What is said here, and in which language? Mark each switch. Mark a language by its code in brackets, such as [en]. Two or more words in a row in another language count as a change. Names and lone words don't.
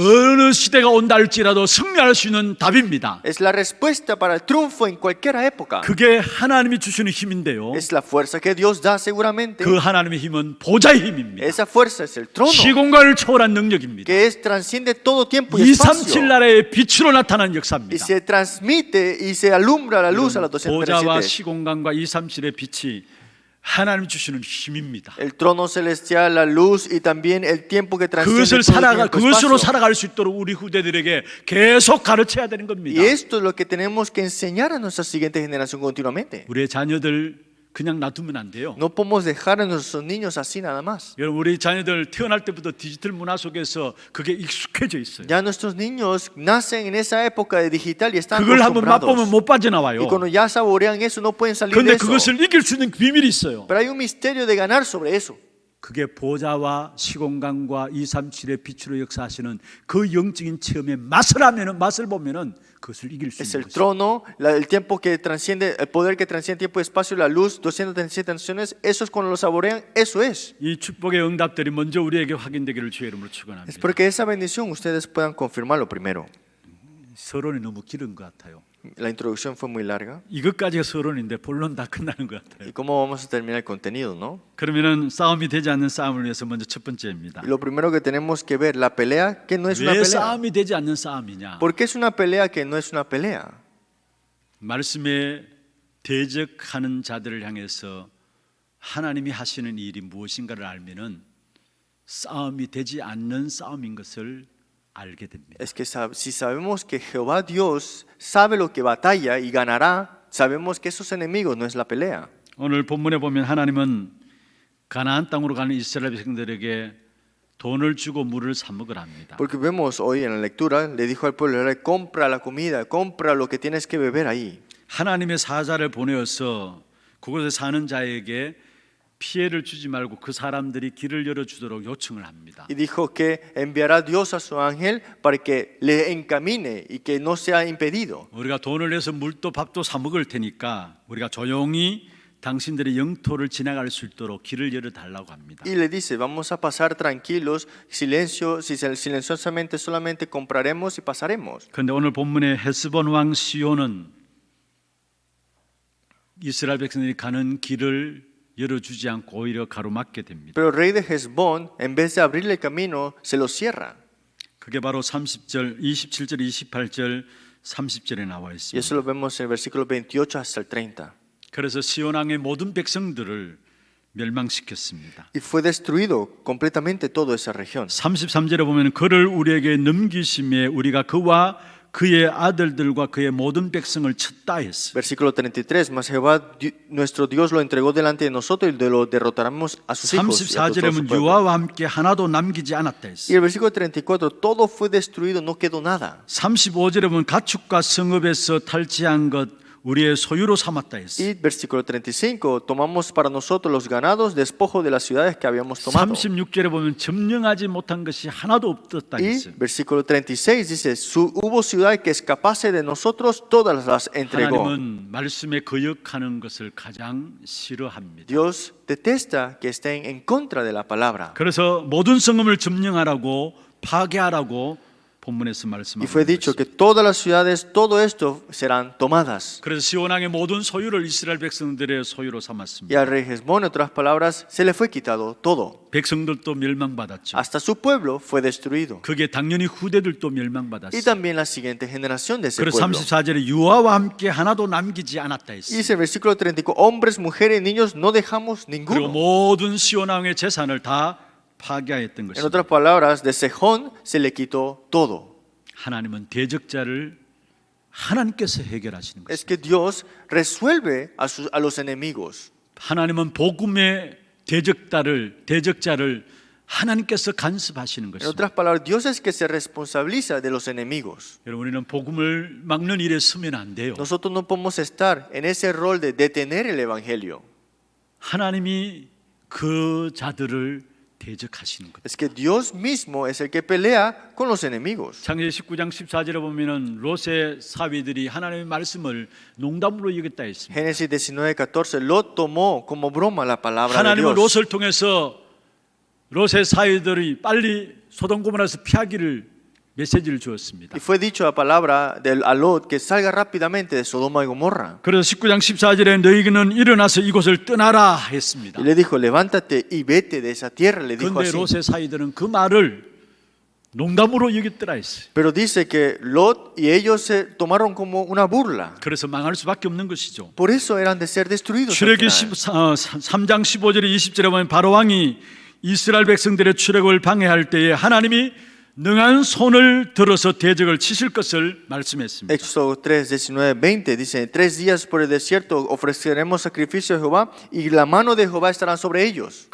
[ko] 어느 시대가 온다 할지라도 승리할 수 있는 답입니다. [es] Es la respuesta para el triunfo en cualquier época. [ko] 그게 하나님이 주시는 힘인데요. [es] Es la fuerza que Dios da seguramente. [ko] 그 하나님의 힘은 보좌의 힘입니다. [es] Esa fuerza es el trono, [ko] 시공간을 초월한 능력입니다. [es] que transciende todo tiempo y espacio. [ko] 237 나라의 빛으로 나타난 [es] Y [ko] 역사입니다. [es] se transmite y se alumbra la luz a los [ko] 보좌와 [es] 237. [ko] 시공간과 237의 빛이 하나님 주시는 힘입니다. [es] El trono celestial, la luz y también el tiempo que transciende [ko] 그것을 [es] todo [ko] 살아가 [es] tiempo y [ko] 그것으로 [es] espacio. [ko] 살아갈 수 있도록 우리 후대들에게 계속 가르쳐야 되는 [es] Y [ko] 겁니다. [es] esto es lo que tenemos que enseñar a nuestra siguiente generación continuamente. [ko] 우리의 자녀들 그냥 놔두면 안 돼요. [es] No podemos dejar a nuestros niños así nada más. [ko] 여러분 우리 자녀들 태어날 때부터 디지털 문화 속에서 그게 익숙해져 있어요. [es] Ya nuestros niños nacen en esa época de digital y están [ko] 그걸 한번 맛보면 [es] acostumbrados. [ko] 못 빠져나와요. [es] Y cuando ya saborean eso no pueden salir de [ko] 그런데 [es] eso. [ko] 그것을 이길 수 있는 비밀이 있어요. [es] Pero hay un misterio de ganar sobre eso. [ko] 그게 보좌와 시공간과 237의 빛으로 역사하시는 그 영적인 체험의 맛을 보면은 그것을 이길 수 [es] Es [ko] 있는 [es] el [ko] 것이죠. [es] trono, el tiempo que transciende, el poder que transciende tiempo y espacio, la luz, 237 naciones, eso es cuando lo saborean, eso es. [ko] 이 축복의 응답들이 먼저 우리에게 확인되기를 주의 이름으로 [es] Es [ko] 축원합니다. [es] porque esa bendición ustedes puedan confirmarlo primero. [ko] 서론이 너무 길은 것 같아요. [es] La introducción fue muy larga. [ko] 이것까지가 서론인데 본론 다 끝나는 것 같아요. [es] ¿Y cómo vamos a terminar el contenido, no? [ko] 그러면은 싸움이 되지 않는 싸움을 위해서 먼저 첫 번째입니다. [es] Y lo primero que tenemos que ver, la pelea que no es una [ko] 왜 [es] pelea. [ko] 싸움이 되지 않는 싸움이냐? [es] ¿Por qué es una pelea que no es una pelea? [ko] 말씀에 대적하는 자들을 향해서 하나님이 하시는 일이 무엇인가를 알면은 싸움이 되지 않는 싸움인 것을 알게 됩니다. [es] Es que si sabemos que Jehová Dios sabe lo que batalla y ganará, sabemos que esos enemigos no es la pelea. [ko] 오늘 본문에 보면 하나님은 가나안 땅으로 가는 이스라엘 백성들에게 돈을 주고 물을 사 먹으라 합니다. [es] Porque vemos hoy en la lectura, le dijo al pueblo, compra la comida, compra lo que tienes que beber ahí. [ko] 하나님의 사자를 보내어서 그곳에 사는 자에게 피해를 주지 말고 그 사람들이 길을 열어주도록 요청을 합니다. [es] Y dijo que enviará Dios a su ángel para que le encamine y que no sea impedido. [ko] 우리가 돈을 내서 물도 밥도 사 먹을 테니까 우리가 조용히 당신들의 영토를 지나갈 수 있도록 길을 열어달라고 합니다. [es] Y le dice, vamos a pasar tranquilos, silenciosamente solamente compraremos y pasaremos. [ko] 그런데 오늘 본문의 헤스본 왕 시온은 이스라엘 백성들이 가는 길을 열어주지 않고 오히려 가로막게 됩니다. [es] Pero el rey de Hezbón, en vez de abrirle el camino, se lo cierra. [ko] 그게 바로 30절, 27절, 28절 30절에 나와 [es] Y [ko] 있습니다. [es] eso lo vemos en el versículo 28 hasta el 30. [ko] 그래서 시온 왕의 모든 백성들을 멸망시켰습니다. [es] Y fue destruido completamente toda esa región. [ko] 33절에 보면 그를 우리에게 넘기심에 우리가 그와 그의 아들들과 그의 모든 백성을 쳤다 했어요. [es] Versículo 33, mas Jehová, nuestro Dios, lo entregó delante de nosotros y lo derrotaremos a sus hijos. Y a todo su [ko] 34절에 보면 [es] pueblo. [ko] 유아와 함께 하나도 남기지 않았다 [es] Y [ko] 했어요. [es] el versículo 34, todo fue destruido, no quedó nada. [ko] 35절에 보면 가축과 성읍에서 탈취한 것 우리의 소유로 삼았다 했어요. [es] Y versículo 35, tomamos para nosotros los ganados, despojo de las ciudades que habíamos tomado. [ko] 36절에 보면 점령하지 못한 것이 하나도 없었다 [es] Y [ko] 했어요. [es] versículo 36 dice, hubo ciudad que escapase de nosotros, todas las entregó. [ko] 하나님은 말씀에 거역하는 것을 가장 싫어합니다. [es] Dios detesta que estén en contra de la palabra. [ko] 그래서 모든 성읍을 점령하라고 파괴하라고 본문에서 [es] Y [ko] 말씀하고 [es] fue dicho que todas las ciudades, todo esto serán tomadas. [ko] 그래서 시온 왕의 모든 소유를 이스라엘 백성들의 소유로 [es] Y [ko] 삼았습니다. [es] al rey Hezbón, en otras palabras, se le fue quitado todo. [ko] 백성들도 멸망받았죠. [es] Hasta su pueblo fue destruido. [ko] 그게 당연히 후대들도 [es] Y [ko] 멸망받았어요. [es] también la siguiente generación de ese [ko] 그래서 [es] pueblo. [ko] 34절에 유아와 함께 하나도 남기지 않았다 [es] Y [ko] 했어요. [es] dice el versículo 34, hombres, mujeres y niños no dejamos [ko] 그리고 [es] ninguno. [ko] 모든 시온 왕의 재산을 다 파괴하였던 [es] En [ko] 것입니다. [es] otras palabras, de Sejón se le quitó todo. [ko] 하나님은 대적자를 하나님께서 해결하시는 [es] Es [ko] 것입니다. [es] que Dios resuelve a los enemigos. [ko] 하나님은 복음의 대적자를 하나님께서 간섭하시는 [es] En [ko] 것입니다. [es] otras palabras, Dios es que se responsabiliza de los enemigos. [ko] 여러분, 우리는 복음을 막는 일에 서면 안 돼요. [es] Nosotros no podemos estar en ese rol de detener el evangelio. [ko] 하나님이 그 자들을 대적하시는 것. [es] Es que Dios mismo es el que pelea con los enemigos. [ko] 창세기 19장 14절에 보면은 롯의 사위들이 하나님의 말씀을 농담으로 여겼다 했습니다. [es] Génesis 19:14, Lot tomó como broma la palabra de [ko] 하나님은 [es] Dios. [ko] 롯을 통해서 롯의 사위들이 빨리 소돔 고모라에서 피하기를 메시지를 주었습니다. [es] Y fue dicho la palabra a Lot que salga rápidamente de Sodoma y Gomorra. [ko] 그래서 19장 14절에 너희는 일어나서 이곳을 떠나라 했습니다. [es] Y le dijo, levántate y vete de esa tierra, le dijo [ko] 그런데 [es] así. [ko] 롯의 사위들은 그 말을 농담으로 여겼더라 했어요. [es] Pero dice que Lot y ellos se tomaron como una burla. [ko] 그래서 망할 수밖에 없는 것이죠. [es] Por eso eran de ser destruidos. al [ko] 출애기 [es] final. [ko] 3장 15절에 20절에 보면 바로 왕이 이스라엘 백성들의 출애굽을 방해할 때에 하나님이 능한 손을 들어서 대적을 치실 것을 말씀했습니다. [es] Éxodo 3, 19, 20 dice, 3 días por el desierto ofreceremos sacrificio a Jehová y la mano de Jehová estará sobre ellos.